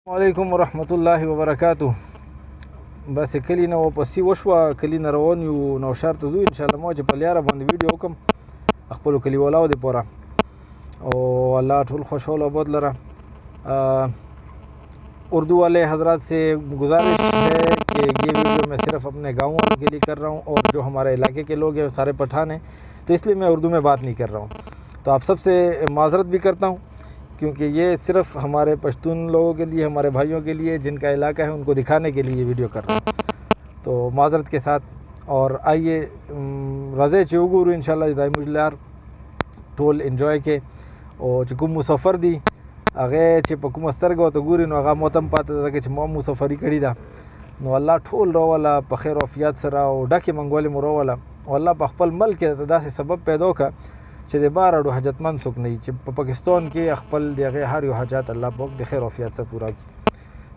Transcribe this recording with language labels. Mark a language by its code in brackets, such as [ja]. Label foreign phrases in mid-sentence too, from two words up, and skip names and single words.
[ar] علیکم ورحمت الله وبرکاتو. [ps] بس کلی نه واپسی وشوه، کلی نه روان یو نوشهر ته ځو انشاءالله. ما چې په لیاره باندې ویډیو وکم خپلو کلیوالو دپاره او الله ټول خوشحال آباد لره. [ur] اردو والے حضرات سے گزارش ہے کہ یہ ویڈیو میں صرف اپنے گاؤں والوں کے لیے کر رہا ہوں اور جو ہمارے علاقے کے لوگ ہیں سارے پٹھان ہیں، تو اس لیے میں اردو میں بات نہیں کر رہا ہوں. تو آپ سب سے معذرت بھی کرتا ہوں کیونکہ یہ صرف ہمارے پشتون لوگوں کے لیے، ہمارے بھائیوں کے لیے جن کا علاقہ ہے ان کو دکھانے کے لیے یہ ویڈیو کر رہا ہوں. تو معذرت کے ساتھ اور آئیے [ps] راځئ چې وګورو انشاءالله د زموږ لار ټول انجوای کې، او چې کوم مسافر دي هغه چې په کومه سترګه ورته ګوري نو هغه متم پاتې ده ځکه چې ما مسافري کړې ده. نو الله ټول راوله په خیر او عافیت سره او ډکې منګولې مو راوله، او الله په خپل ملک کې داسې سبب پیدا وکړه چې د بار اړو حاجتمند څوک نه وي، چې په پاکستان کې خپل د هغې هر یو حاجات الله پاک د خیر او عافیت سره پوره کړي.